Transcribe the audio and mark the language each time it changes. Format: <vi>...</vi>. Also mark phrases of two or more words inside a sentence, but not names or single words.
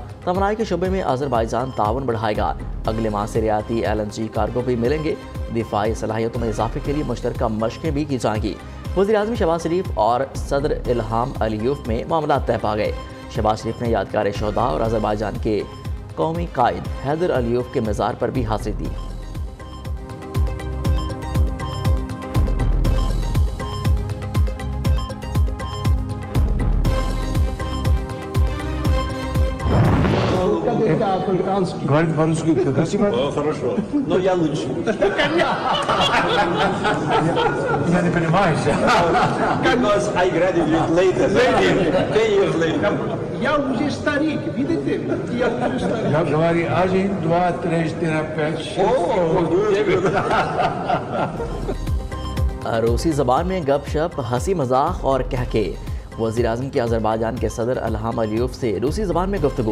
<ur>توانائی کے شعبے میں آذربائیجان تعاون بڑھائے گا۔ اگلے ماہ سے رعایتی LNG کارگو بھی ملیں گے. دفاعی صلاحیتوں میں اضافے کے لیے مشترکہ مشقیں بھی کی جائیں گی. وزیر اعظم شہباز شریف اور صدر الہام علیوف میں معاملہ طے پا گئے. شہباز شریف نے یادگار شہدا اور آذربائیجان کے قومی قائد حیدر علیوف کے مزار پر بھی حاضری دی.</ur> <ru>Говорит по-русски красиво? Хорошо, но я лучше. Я не понимаю.</ru> <en>Because I graduated later. 10 years later.</en> <ru>Я уже старик, видите? Я уже старик. Я говорю 1, 2, 3, 4, 5, 6.</ru> <ur>روسی زبان میں گپ شپ، ہنسی مذاق اور کہکے۔ وزیر اعظم کی آذربائیجان کے صدر الہام علیوف سے روسی زبان میں گفتگو.</ur>